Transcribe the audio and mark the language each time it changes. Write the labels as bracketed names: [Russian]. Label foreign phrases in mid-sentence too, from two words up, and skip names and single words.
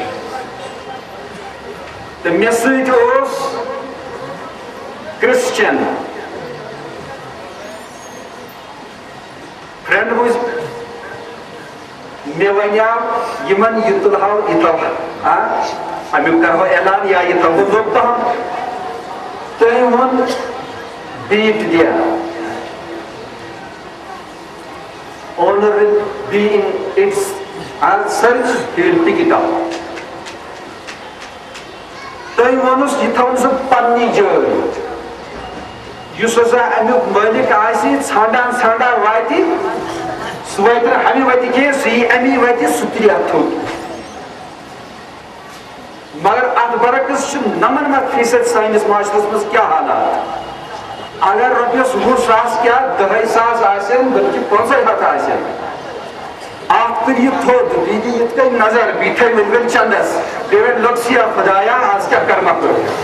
[Kashmiri] تہٕ مےٚ سۭتۍ اوس [English] Christian friend [Kashmiri] روز مےٚ وَنیٛاو یِمن یہِ تُلہو یہِ تھاوہا امیُک کرہو اعلان یا یہِ تھاوہو لوٚگ پہم تٔمۍ ووٚن بیٚیہِ تہِ دِ [English] owner will be in its search he will pick it up [Kashmiri] تٔمۍ ووٚنُس یہِ تھاوُن سُہ پننہِ جایہِ یُس ہسا امیُک مٲلِک آسہِ ژھانڈان ژھانڈان واتہِ سُہ واتہِ نہٕ ہمہِ وتہِ کینٛہہ سُہ یی امی وتہِ سُہ ترٛیہِ تھوٚد مگر اتھ برعکس چھُ 99% سٲنِس معاشرس منٛز کیٛاہ حالات اگر رۄپیس 100,000 کیٛاہ 10,000 آسن بلکہِ 500 آسن اکھ تُلہِ یہِ تھوٚد بیٚیہِ دِ یِتھ کٔنۍ نظر بیٚیہِ تھٲے ؤلۍ ؤلۍ چندس بیٚیہِ وَنہِ لۄکسیا خۄدایا آز کیٛاہ کرمکھ ژٕ